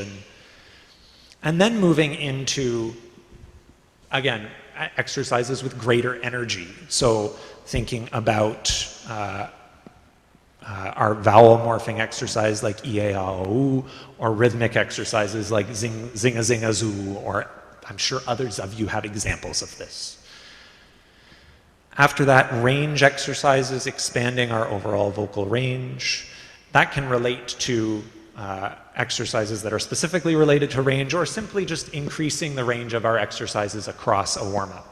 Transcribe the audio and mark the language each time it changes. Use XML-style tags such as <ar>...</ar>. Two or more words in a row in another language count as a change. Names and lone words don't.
<en>And then moving into, again, exercises with greater energy. So thinking about our vowel morphing exercise like E-A-A-O, or rhythmic exercises like zing, zinga, zinga, zoo, or I'm sure others of you have examples of this. After that, range exercises, expanding our overall vocal range. That can relate to exercises that are specifically related to range, or simply just increasing the range of our exercises across a warm-up.</en>